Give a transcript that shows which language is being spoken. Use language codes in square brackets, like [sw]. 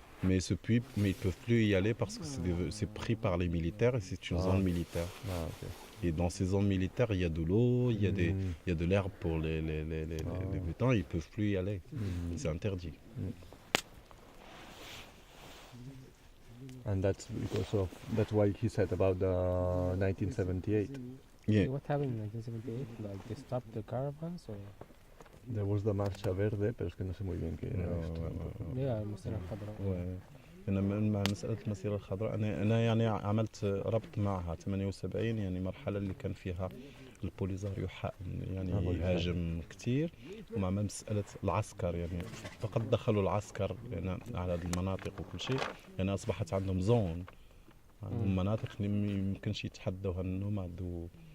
[fr] Mais ce puits, ils peuvent plus y aller parce que c'est pris par les militaires et c'est une zone militaire. Et dans ces zones militaires, il y a de l'eau, il y a de l'herbe pour les butins, ils peuvent plus y aller. C'est interdit. [en] And that's why he said about the 1978. Yeah. What happened in 1978? Like they stopped the caravans or? There was the [es] Marcha Verde, pero es que no sé muy bien qué era esto. [ar] Yeah, المسيرة الخضراء. أنا مع مسألة المسيرة الخضراء أنا يعني عملت ربط معها 78 يعني مرحلة اللي كان فيها البوليزاريو يعني يهاجم كتير، ومع مسألة العسكر يعني فقد دخلوا العسكر يعني على هذه المناطق وكل شيء، يعني أصبحت عندهم زون، عندهم مناطق اللي ممكنش يتحدوها النوماد.